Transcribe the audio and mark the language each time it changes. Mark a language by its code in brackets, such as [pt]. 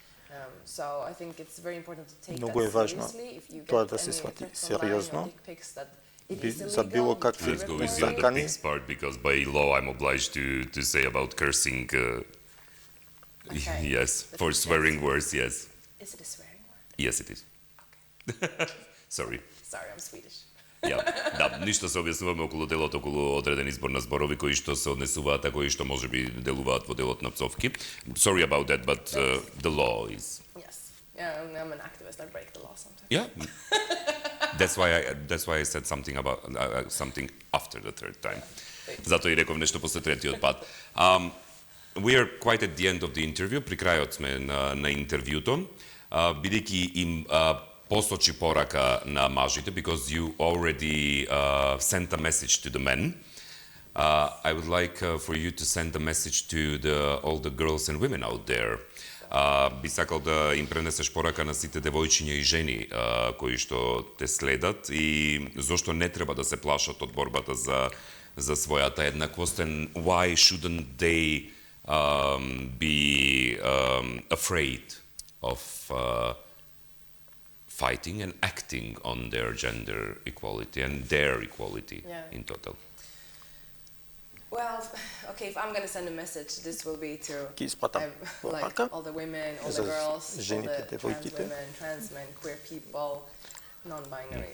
[mk] Многу е важно тоа да се свати сериозно. За било какви закани. [en] Because by law I'm obliged to say about cursing. Yes, for swearing words, yes. Is it a swearing word? Yes, it is. Sorry. Sorry, I'm Swedish. [mk] Да, ништо се објаснуваме околу делот, околу одреден избор на зборови кои што се однесуваат, а кои што можеби делуваат во делот на пцовки. [en] Sorry about that, but the law is. Yes, yeah, I'm an activist. I break the law sometimes. Yeah, that's why I said something about something after the third time. [mk] Зато и реков нешто после третиот пат. [en] We are quite at the end of the interview. [mk] При крајот сме на интервјуто, бидејќи им посочи порака на мажите, [en] because you already sent a message to the men. I would like for you to send a message to all the girls and women out there. [mk] Би сакал да им пренесеш порака на сите девојчиња и жени кои што те следат и зошто не треба да се плашат од борбата за својата еднаквост, [en] and why shouldn't they be afraid of fighting and acting on their gender equality and their equality in total. Well, okay, if I'm going to send a message, this will be to like all the women, all the girls, all the trans women, trans men, queer people, non-binary.